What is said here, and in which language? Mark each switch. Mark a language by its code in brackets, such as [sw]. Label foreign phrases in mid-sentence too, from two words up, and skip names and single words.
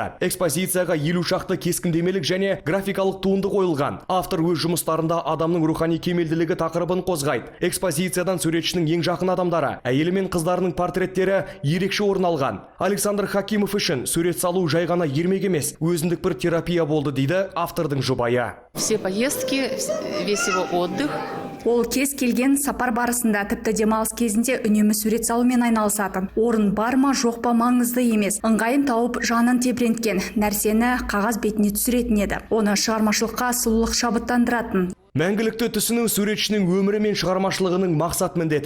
[kk] Экспозицияға 50 шақты кескіндемелік және графикалық туынды қойылған. Автор өз жұмыстарында адамның рухани кемелділігі тақырыбын қозғайды. Экспозициядан суретшінің ең жақын адамдары, әйелі мен қыздарының портреттері ерекше орын алған. Александр Хакимов үшін сурет салу жай ғана ермек емес, өзіндік бір терапия болды дейді автордың жұбайы. [ru] Все поездки, весь его отдых. [kk] Ол кез келген сапар барысында тіпті демалыс кезінде үнемі сурет салумен айналысатын. Орын бар ма жоқ па маңызды емес. Ыңғайын тауып жанын тебіренткен нәрсені қағаз бетіне түсіретін еді. Оны шығармашылыққа сұлулық шабыттандыратын. Мәңгілікті түсіну суретшінің өмірі мен шығармашылығының мақсат міндеті.